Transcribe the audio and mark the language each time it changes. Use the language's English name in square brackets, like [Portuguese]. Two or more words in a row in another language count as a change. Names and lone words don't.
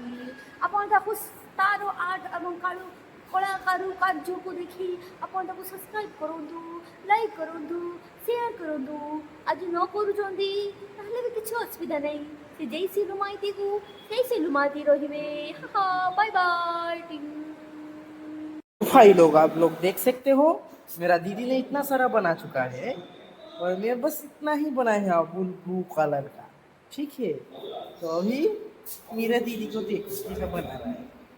[Odia] ଆପଣ ତାକୁ ତାର ଆର୍ଟ ଏବଂ କଳା କାରୁକାର୍ଯ୍ୟକୁ ଦେଖି ଆପଣ ତାକୁ ସବସ୍କ୍ରାଇବ୍ କରନ୍ତୁ, ଲାଇକ୍ କରନ୍ତୁ, ସେୟାର କରନ୍ତୁ। ଆଜି ନ କରୁଛନ୍ତି ତାହେଲେ ବି କିଛି ଅସୁବିଧା ନାହିଁ। ସେ ଯେଇ ଶିରୁମାଇଟିକୁ ସେଇ ଶିରୁମାଇଟି ରହିବେ। [English] bye bye. [Hindi] भाई लोग, आप लोग देख सकते हो मेरा दीदी ने इतना सारा बना चुका है और मैं बस इतना ही बनाया है ब्लू कलर का। ठीक है, तो अभी मेरा दीदी को देखो कैसा बना रहा है।